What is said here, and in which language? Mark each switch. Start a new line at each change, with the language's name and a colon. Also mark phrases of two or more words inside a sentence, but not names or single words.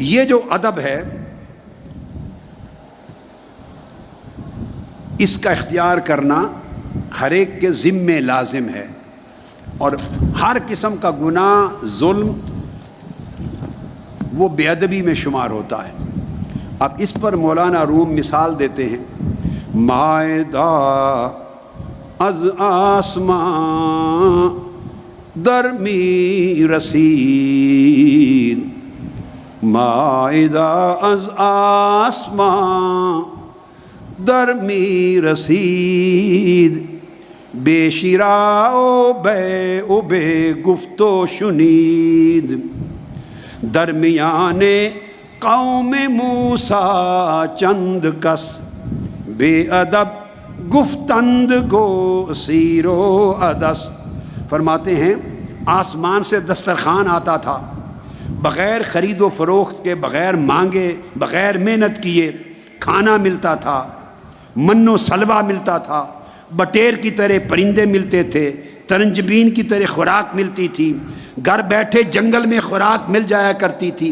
Urdu: تو یہ جو ادب ہے اس کا اختیار کرنا ہر ایک کے ذمے لازم ہے، اور ہر قسم کا گناہ، ظلم، وہ بے ادبی میں شمار ہوتا ہے۔ اب اس پر مولانا روم مثال دیتے ہیں، مائدہ
Persian: از آسمان درمی رسید، مائدہ از آسمان درمی رسید، بے شراء و بے و بے گفت و شنید، درمیان قوم موسیٰ چند کس، بے ادب گفتند گو سیر و عدس۔
Urdu: فرماتے ہیں آسمان سے دسترخوان آتا تھا، بغیر خرید و فروخت کے، بغیر مانگے، بغیر محنت کیے کھانا ملتا تھا، من و سلوہ ملتا تھا، بٹیر کی طرح پرندے ملتے تھے، ترنجبین کی طرح خوراک ملتی تھی، گھر بیٹھے جنگل میں خوراک مل جایا کرتی تھی۔